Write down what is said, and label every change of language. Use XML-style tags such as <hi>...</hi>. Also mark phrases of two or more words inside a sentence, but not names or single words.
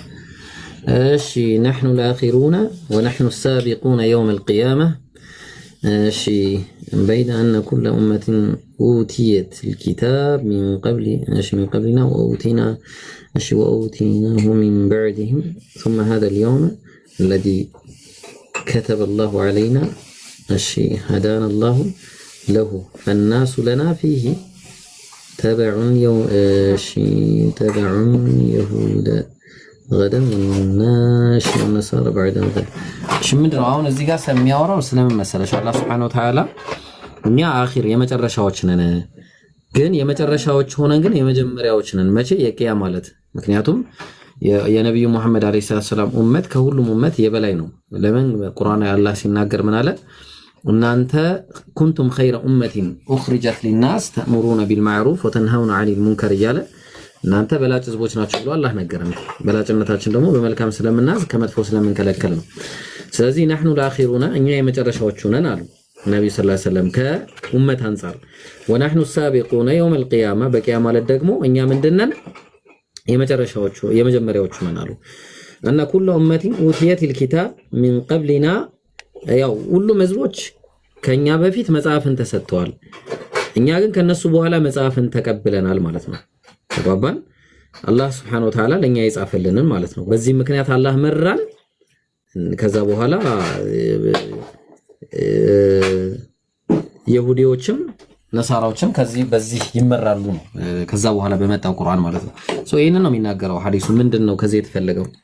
<ar>نحن الآخرون ونحن السابقون يوم القيامة شي بين أن كل أمة أوتيت الكتاب من قبل من قبلنا وأوتيناه من بعدهم ثم هذا اليوم الذي كتب الله علينا هدانا الله له فالناس لنا فيه تبع يهود غدا والناس والنصارى بعد ذلك</ar> <am>ምንድነው አሁን እዚህ ጋር ስለሚያወራው ስለምን መሰለሽ አላህ</am> <ar>سبحانه وتعالى</ar> <am>እኛ አኺር የመጨረሻዎች ነን ግን የመጨረሻዎች ሆነን ግን የመጀመሪያዎች ነን መቼ የቂያ ማለት ምክንያቱም የነብዩ መሐመድ</am> <ar>عليه السلام</ar> <am>ኡመት ከሁሉም ኡመት የበላይ ነው ለምን ቁርአን አላህ ሲናገር ምን አለ እናንተ ኩንቱም</am> <ar>خير أمة أخرجت للناس تأمرون بالمعروف وتنهون عن المنكر</ar> <am>እያለ እናንተ በላጭ ህዝቦች ናችሁ ብሎ አላህ ነገረን በላጭነታችን ደግሞ በመልካም ስለምናዝ ከመጥፎ ስለምንከለከል ነው ስለዚህ نحن الاخرون እኛ የመጨረሻዎቹ ነን አሉ ነብዩ</am> <ar>صلى الله عليه وسلم</ar> <am>ከኡመት አንፃር</am> <ar>ونحن السابقون يوم القيامه</ar> <am>በቂያ ማለት ደግሞ እኛ ምንድነን የመጨረሻዎቹ የመጀመሪያዎቹ ነን አሉ እና</am> <ar>كل أمة أوتيت الكتاب من قبلنا</ar> <am>ያው ሁሉም ህዝቦች ከኛ በፊት መጽሐፍን ተሰጥተዋል እኛ ግን ከነሱ በኋላ መጽሐፍን ተቀብለናል ማለት ነው ተባባን አላህ</am> <ar>سبحانه وتعالى</ar> <am>ለኛ ይጻፈልልን ማለት ነው በዚህ ምክንያት አላህ መራን ከዛ በኋላ ይሁዲዎችም ነሳራዎችም ከዚህ በዚህ ይመራሉ ነው ከዛ በኋላ በመጣው ቁርአን ማለት ነው ሶ ይሄንን ነው የሚናገረው ሐዲሱ ምንድነው ከዚህ የተፈለገው</am>